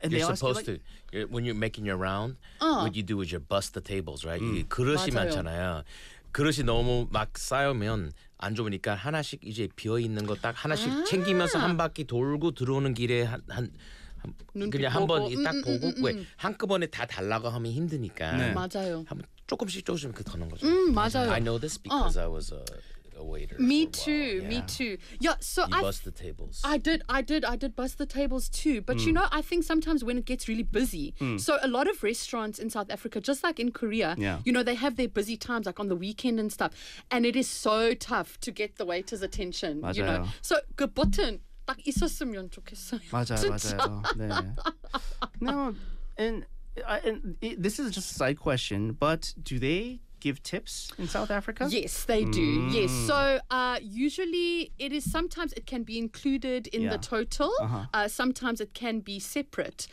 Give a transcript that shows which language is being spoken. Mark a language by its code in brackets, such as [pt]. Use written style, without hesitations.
[en] You're supposed to when you're making your round what you do is you bust the tables, right? [ko] 그릇이 많잖아요. 그릇이 너무 막 쌓이면 안 좋으니까 하나씩 이제 비어 있는 거 딱 하나씩 챙기면서 한 바퀴 돌고 들어오는 길에 그냥 한번 딱 보고 왜 한꺼번에 다 달라고 하면 힘드니까 네. 맞아요. 한번 조금씩 그 더는 거죠. 맞아요. [en] I know this because I was a waiter. Me too. Yeah. Me too. Yeah. So you bust the tables. I did bust the tables too. But you know, I think sometimes when it gets really busy, so a lot of restaurants in South Africa, just like in Korea, you know, they have their busy times like on the weekend and stuff, and it is so tough to get the waiter's attention. [ko] 맞아요. [en] You know. [ko] So 그 버튼 딱 있었으면 좋겠어요. 맞아요, 진짜. 맞아요. 네. [en] Now, and this is just a side question, but do they give tips in South Africa? Yes, they do. Yes. So usually it is sometimes it can be included in the total. Sometimes it can be separate.